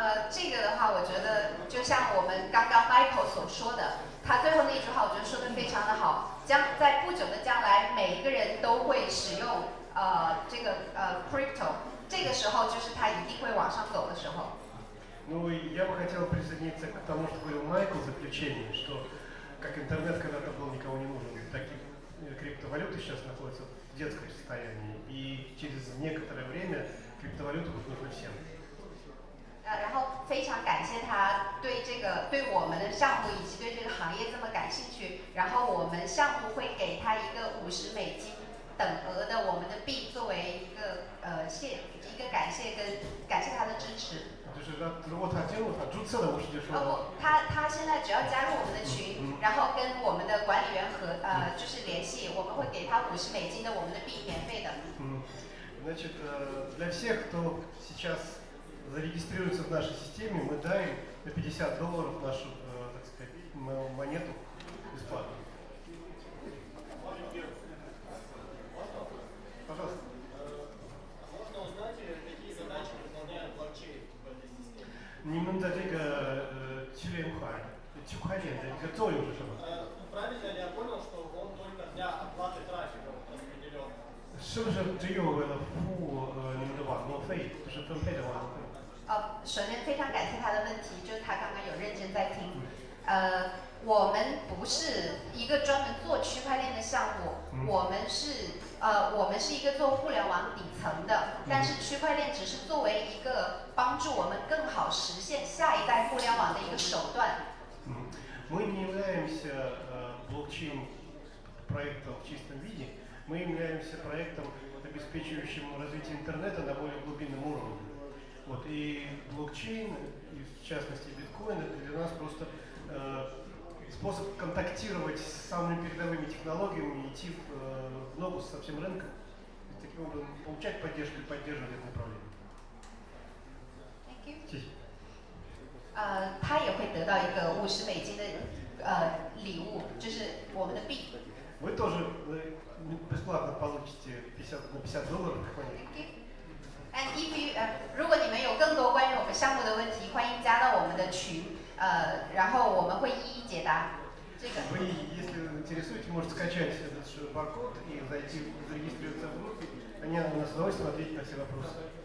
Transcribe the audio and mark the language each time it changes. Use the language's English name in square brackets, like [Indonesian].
[Chinese] 这个的话，我觉得就像我们刚刚 Michael 所说的，他最后那句话，我觉得说的非常的好。在不久的将来，每一个人都会使用这个crypto， 这个时候就是他一定会往上走的时候。 [Russian] Ну и я бы хотел присоединиться к тому, что говорил Майкл в заключении, что как интернет когда-то был никому не нужен, так и криптовалюты сейчас находятся в детском состоянии, и через некоторое время криптовалюты будут нужны всем. [Chinese] 然后非常感谢他对我们的项目以及对这个行业这么感兴趣，然后我们项目会给他一个$50等额的我们的币作为一个感谢他的支持。就是如果他进入他注册了50就说。不，他现在只要加入我们的群，然后跟我们的管理员就是联系，我们会给他$50的我们的币免费的。 [Russian] Значит, для всех, кто сейчас зарегистрируется в нашей системе, мы дарим на $50 нашу, так сказать, монету бесплатно. Пожалуйста. Можно узнать, какие задачи выполняет блокчейн в этой системе? [Chinese] 你们的这个区块链的一个作用是什么？ [Russian] Правильно ли я понял, что он только для оплаты трафика распределен? [Chinese] 是不是只有为了付你们的网络费，就是分配的网络费？首先非常感谢他的问题，就是他刚刚有认真在听。我们不是一个专门做区块链的项目，我们是一个做互联网底层的，但是区块链只是作为一个帮助我们更好实现下一代互联网的一个手段。 [Russian] Мы не являемся блокчейн проектом в чистом виде, мы являемся проектом, обеспечивающим развитие интернета на более глубинном уровне. Вот, и блокчейн, и в частности биткоин, это для нас просто способ контактировать с самыми передовыми технологиями, идти в ногу со всем рынком, и таким образом получать поддержку и поддерживать это направление. [English] Thank you. [Chinese] 谢谢。他也会得到一个$50的礼物，就是我们的币。 [Russian] Вы тоже бесплатно получите на $50. [English] Thank you. And if you [Chinese] 如果你们有更多关于我们项目的问题，欢迎加到我们的群，然后我们会一一解答。这个。 [Russian] Вы, если интересуете, можете скачать этот баркод и зайти зарегистрироваться в группе. Они с удовольствием ответят на все вопросы.